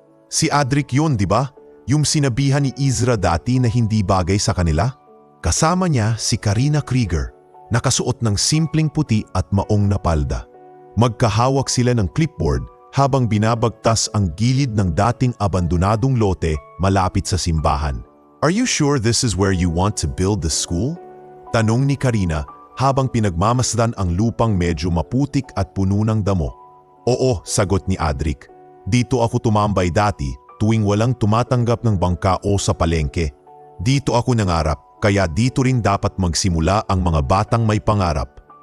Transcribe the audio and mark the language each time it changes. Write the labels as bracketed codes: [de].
[tl] Si Adric yun, di ba? Yung sinabihan ni Izra dati na hindi bagay sa kanila? Kasama niya si Karina Krieger, nakasuot ng simpleng puti at maong na palda. Magkahawak sila ng clipboard habang binabagtas ang gilid ng dating abandonadong lote malapit sa simbahan. [en] "Are you sure this is where you want to build the school?" [tl] tanong ni Karina habang pinagmamasdan ang lupang medyo maputik at puno ng damo. "Oo," sagot ni Adric. "Dito ako tumambay dati tuwing walang tumatanggap ng bangka o sa palengke. Dito ako nangarap, kaya dito rin dapat magsimula ang mga batang may pangarap."